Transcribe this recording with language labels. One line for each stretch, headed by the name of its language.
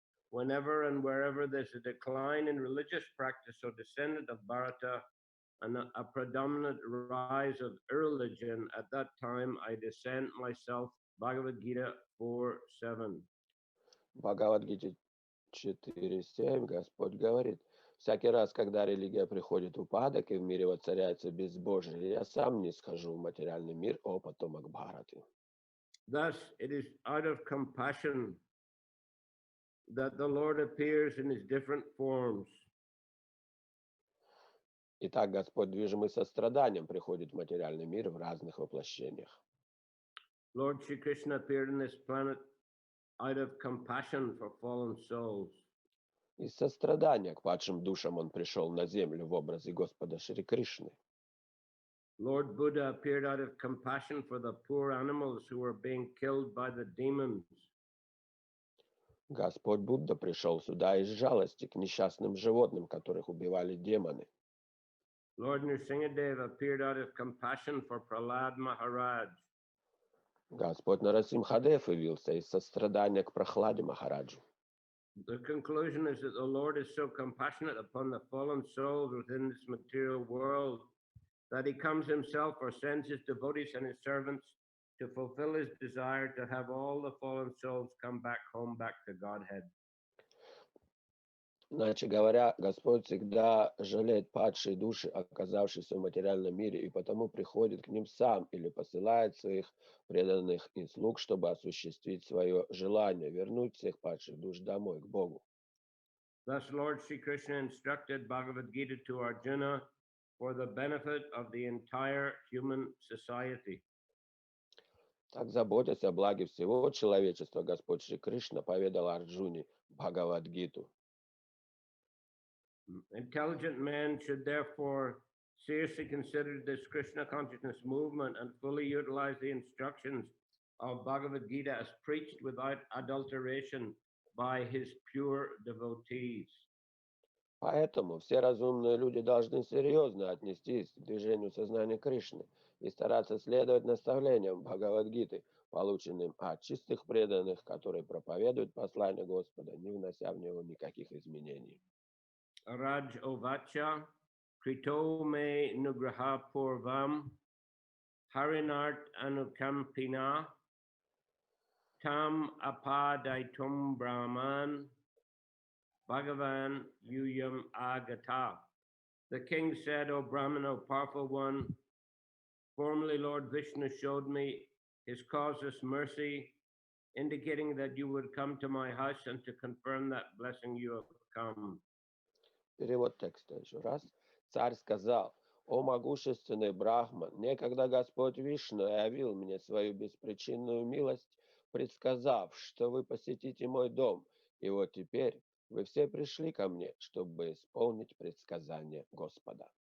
English: Whenever and wherever there's a decline in religious practice or descendant of Bharata and a predominant rise of irreligion, at that time I descend myself. Bhagavad Gita 4:7.
Russian: В Бхагаватгите 4.7 Господь говорит: «Всякий раз, когда религия приходит в упадок и в мире воцаряется безбожие, я сам не схожу в материальный мир, о потомок Бхараты».
English: Thus, it is out of compassion that the Lord appears in his different forms.
Russian: Итак, Господь, движимый состраданием, приходит в материальный мир в разных воплощениях.
English: Lord Shri Krishna appeared in this planet out of compassion for fallen souls.
Russian: Из сострадания к падшим душам он пришел на землю в образе Господа Шри Кришны.
English: Lord Buddha appeared out of compassion for the poor animals who were being killed by the demons.
Russian: Господь Будда пришел сюда из жалости к несчастным животным, которых убивали демоны.
English: Lord Nrsingadev appeared out of compassion for Prahlad Maharaj.
Russian: Господь Нарасимхадев явился из сострадания к Прахладе Махараджу.
English: The conclusion is that the Lord is so compassionate upon the fallen souls within this material world that he comes himself or sends his devotees and his servants to fulfill his desire to have all the fallen souls come back home, back to Godhead.
Russian: Иначе говоря, Господь всегда жалеет падшие души, оказавшиеся в материальном мире, и потому приходит к ним сам или посылает своих преданных и слуг, чтобы осуществить свое желание, вернуть всех падших душ домой, к Богу.
English: Thus, Lord Sri Krishna instructed Bhagavad Gita to Arjuna for the benefit of the entire human society.
Russian: Так, заботясь о благе всего человечества, Господь Шри Кришна поведал Арджуне Бхагавадгиту.
English: Intelligent men should therefore seriously consider this Krishna consciousness movement and fully utilize the instructions of Bhagavad Gita as preached without adulteration by his pure devotees.
Russian: Поэтому все разумные люди должны серьезно отнестись к движению сознания Кришны и стараться следовать наставлениям Бхагавадгиты, полученным от чистых преданных, которые проповедуют послание Господа, не внося в него никаких изменений.
Sanskrit: Raj Ovacha, Krito me nugraha purvam, Harinart anukampina, Tam apadaitum Brahman, Bhagavan Yuyam Agata.
English: The king said, O Brahman, O powerful one, formerly Lord Vishnu showed me his causeless mercy, indicating that you would come to my house and to confirm that blessing you have come.
Russian: Перевод текста еще раз. Царь сказал: «О могущественный Брахман, некогда Господь Вишну явил мне свою беспричинную милость, предсказав, что вы посетите мой дом, и вот теперь вы все пришли ко мне, чтобы исполнить предсказание Господа.